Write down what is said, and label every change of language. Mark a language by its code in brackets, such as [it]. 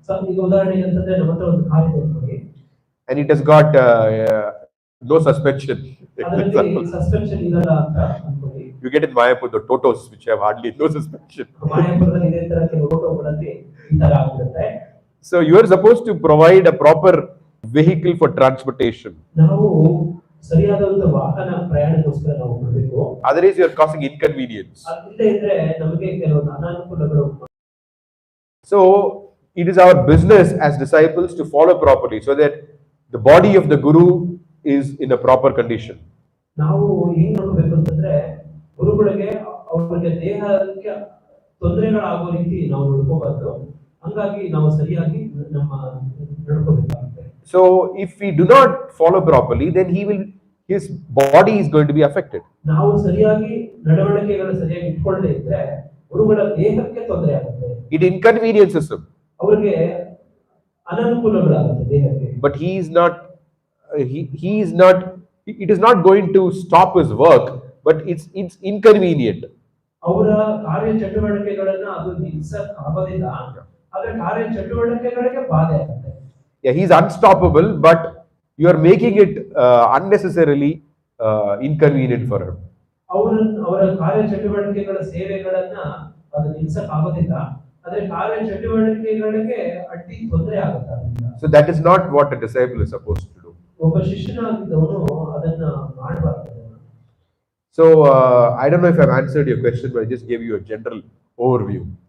[kn] ಈಗ ಉದಾಹರಣೆಗೆ ಅಂತಂದ್ರೆ ನಮ್ಮ ಹತ್ರ ಒಂದು ಕಾರ್ ಇದೆ ನೋಡಿ, [en] and it has got no suspension. [kn] ಅದರಲ್ಲಿ ಸಸ್ಪೆನ್ಷನ್ ಇರಲ್ಲ ಅಂತ ಅನ್ಕೊಳ್ಳಿ. [en] You get in Mayapur the Totos which have hardly no suspension. [kn] ಮಾಯಾಪುರದಲ್ಲಿ ಇದೇ ತರ ಕೆಲವು ಟೋಟೋಗಳಲ್ಲಿ ಈ ತರ ಆಗುತ್ತೆ. [en] So you are supposed to provide a proper vehicle for transportation. [kn] ನಾವು ಸರಿಯಾದ ಒಂದು ವಾಹನ ಪ್ರಯಾಣಕ್ಕೋಸ್ಕರ ನಾವು ಮಾಡಬೇಕು. [en] Otherwise you are causing inconvenience. [kn] ಅದಿಲ್ಲದೆ ಇದ್ರೆ ನಮಗೆ ಕೆಲವೊಂದು ಅನಾನುಕೂಲಗಳು. [en] So it is our business as disciples to follow properly so that the body of the Guru is in a proper condition. [kn] ನಾವು ಏನು ಮಾಡಬೇಕು ಅಂತಂದ್ರೆ ಗುರುಗಳಿಗೆ ಅವರಿಗೆ ದೇಹಕ್ಕೆ ತೊಂದರೆಗಳಾಗೋ ರೀತಿ ನಾವು ನೋಡ್ಕೋಬಾರ್ದು. ಹಂಗಾಗಿ ನಾವು ಸರಿಯಾಗಿ ನಮ್ಮ ನಡ್ಕೋಬೇಕಾಗುತ್ತೆ. [en] So if we do not follow properly, then his body is going to be affected. [kn] ನಾವು ಸರಿಯಾಗಿ ನಡವಳಿಕೆಗಳು ಸರಿಯಾಗಿ ಇಟ್ಕೊಳ್ಳದೆ ಇದ್ರೆ ಗುರುಗಳ ದೇಹಕ್ಕೆ ತೊಂದರೆ ಆಗುತ್ತೆ. [en] It inconveniences him. [kn] ಅವರಿಗೆ ಅನಾನುಕೂಲಗಳಾಗುತ್ತೆ ದೇಹಕ್ಕೆ. [en] But he is not. It is not going to stop his work, but it's inconvenient. [kn] ಅವರ ಕಾರ್ಯ ಚಟುವಟಿಕೆಗಳನ್ನ ಅದು ನಿಲ್ಲಿಸಕ್ ಆಗೋದಿಲ್ಲ, ಆದ್ರೆ ಕಾರ್ಯ ಚಟುವಟಿಕೆಗಳಿಗೆ ಬಾಧೆ ಆಗುತ್ತೆ. [en] Yeah, he's unstoppable, but you are making it unnecessarily inconvenient for him. [kn] ಅವರ ಕಾರ್ಯ ಚಟುವಟಿಕೆಗಳ ಸೇವೆಗಳನ್ನ ಅದು ನಿಲ್ಲಿಸಕ್ ಆಗೋದಿಲ್ಲ, ಆದ್ರೆ ಕಾರ್ಯ ಚಟುವಟಿಕೆಗಳಿಗೆ ಅಡ್ಡಿ ತೊಂದರೆ ಆಗುತ್ತೆ. [en] So that is not what a disciple is supposed to do. [kn] ಒಬ್ಬ ಶಿಷ್ಯನಾಗಿದ್ದವನು ಅದನ್ನ ಮಾಡಬಾರದು. [en] So I don't know if I've answered your question, but I just gave you a general overview.